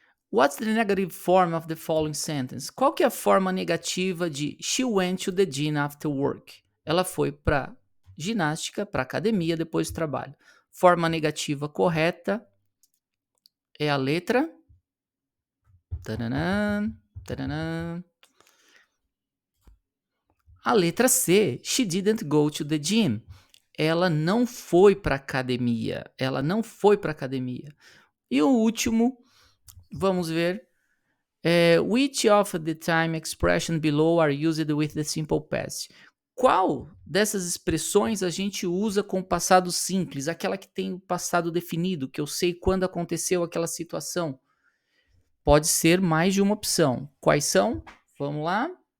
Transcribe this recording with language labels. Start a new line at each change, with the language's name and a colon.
English: What's the negative form of the following sentence?
Portuguese: Qual que é a forma negativa de
English: she went to the gym after work?
Portuguese: Ela foi para ginástica, para academia depois do trabalho. Forma negativa correta é a letra... Tadadã, tadadã. A letra C.
English: She didn't go to the gym.
Portuguese: Ela não foi para academia. Ela não foi para academia. E o último, vamos ver.
English: Which of the time expression below are used with the simple past?
Portuguese: Qual dessas expressões a gente usa com o passado simples? Aquela que tem o passado definido, que eu sei quando aconteceu aquela situação. Pode ser mais de uma opção. Quais são? Vamos lá.